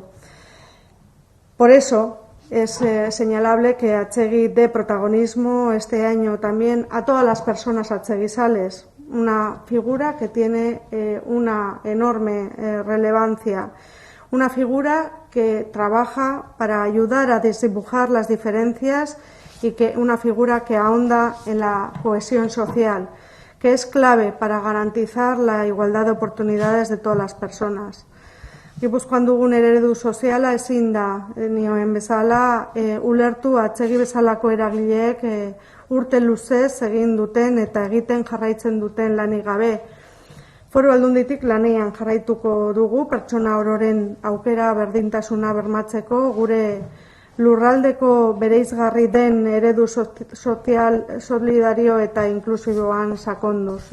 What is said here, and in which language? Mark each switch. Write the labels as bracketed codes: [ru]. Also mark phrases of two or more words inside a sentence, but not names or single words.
[es] Por eso es señalable que Atzegi dé protagonismo este año también a todas las personas atzeguizales, una figura que tiene una enorme relevancia, una figura que trabaja para ayudar a desdibujar las diferencias y una figura que ahonda en la cohesión social, que es clave para garantizar la igualdad de oportunidades de todas las personas. [eu] Gipuzkoan dugun eredu soziala ezin da nioen bezala ulertu atzegi bezalako eragileek urte luzez egin duten eta egiten jarraitzen duten lanik gabe. Foru Aldunditik lanean jarraituko dugu pertsona ororen aukera berdintasuna bermatzeko, gure lurraldeko bereizgarri den eredu sozial, solidario eta inklusiboan sakonduz.